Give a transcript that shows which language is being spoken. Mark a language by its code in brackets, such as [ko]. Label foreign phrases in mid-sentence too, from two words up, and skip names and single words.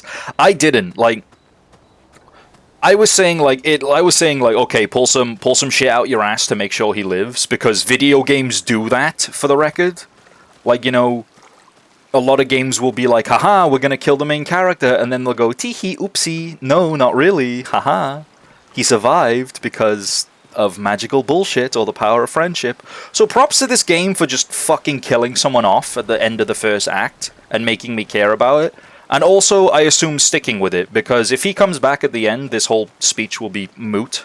[en] I didn't, like... I was saying like, okay, pull some shit out your ass to make sure he lives, because video games do that, for the record. Like, you know, a lot of games will be like, haha, we're gonna kill the main character, and then they'll go, tee-hee, oopsie, no, not really, haha. He survived because of magical bullshit or the power of friendship. So props to this game for just fucking killing someone off at the end of the first act and making me care about it. And also, I assume sticking with it, because if he comes back at the end, this whole speech will be moot.